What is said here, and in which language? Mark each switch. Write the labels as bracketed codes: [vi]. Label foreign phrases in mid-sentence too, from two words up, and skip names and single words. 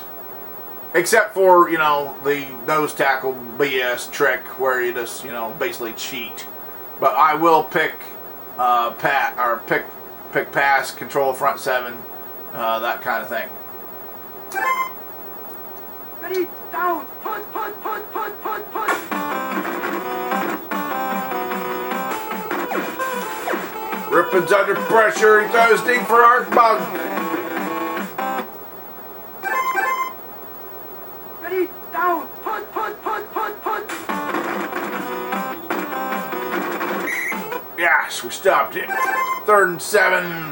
[en] Except for, you know, the nose tackle BS trick where you just, you know, basically cheat. But I will pick pick pass, control front seven, that kind of thing. Ready, down, punt, punt, punt, punt, punt, punt. Rippon's under pressure. He throws deep for Archibald. Ready, down, punt, punt, punt, punt, punt. Yes, we stopped him. 3rd and 7.